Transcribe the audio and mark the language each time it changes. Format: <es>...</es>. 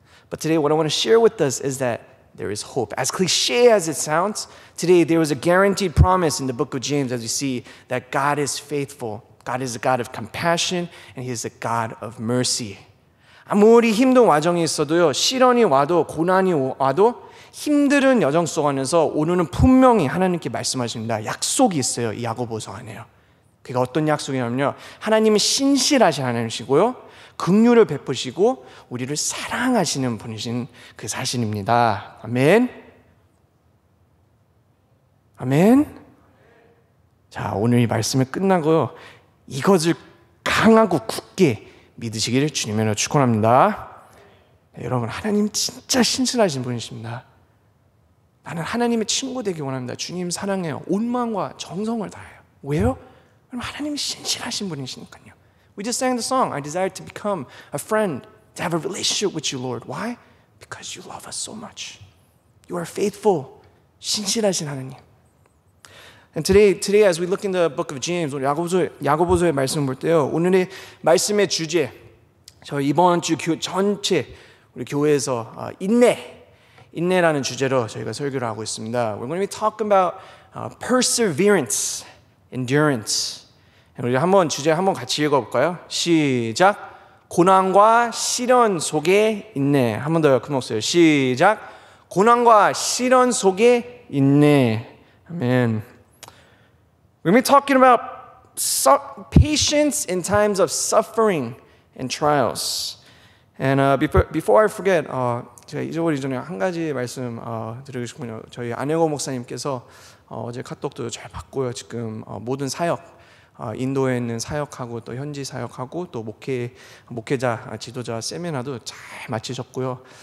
<en>But today what I want to share with us is that there is hope. As cliche as it sounds, today there was a guaranteed promise in the book of James, as we see that God is faithful. God is a God of compassion and He is a God of mercy.</en> <ko>아무리 힘든 와정이 있어도요, 시련이 와도 고난이 와도 힘든 여정 속 안에서 오늘은 분명히 하나님께 말씀하십니다. 약속이 있어요. 이 야고보서 안에요. 그게 어떤 약속이냐면요, 하나님은 신실하신 하나님이시고요, 긍휼을 베푸시고 우리를 사랑하시는 분이신 그 사실입니다. 아멘. 아멘. 자, 오늘 이 말씀이 끝나고요, 이것을 강하고 굳게 믿으시기를 주님으로 축원합니다. 네, 여러분, 하나님 진짜 신실하신 분이십니다. 나는 하나님의 친구 되기 원합니다. 주님 사랑해요. 온 마음과 정성을 다해요. 왜요? 그럼 하나님이 신실하신 분이시니까요.</ko> <en>We just sang the song, I desire to become a friend, to have a relationship with you, Lord. Why? Because you love us so much. You are faithful.</en> <ko>신실하신 하나님.</ko> <en>And today as we look in the book of James,</en> <ko>오늘 야고보서의 말씀을 볼 때요, 오늘의 말씀의 주제, 저 이번 주 전체 우리 교회에서 인내라는 주제로 저희가 설교를 하고 있습니다.</ko> <en>We're going to be talking about perseverance, endurance.</en> <ko>우리 주제 한번 같이 읽어볼까요? 시작. 고난과 시련 속에 인내. 한 번 더요. 큰 목소리 시작. 고난과 시련 속에 인내. 아멘.</ko> <en>We're going to be talking about patience in times of suffering and trials. And before I forget,</en> <ko>제가 잊어버리기 전에 한 가지 말씀 드리고 싶군요. 저희 안혜고 목사님께서 어제 카톡도 잘 받고요. 지금 모든 사역, 인도에 있는 사역하고 또 현지 사역하고 또 목회자, 지도자 세미나도 잘 마치셨고요.</ko>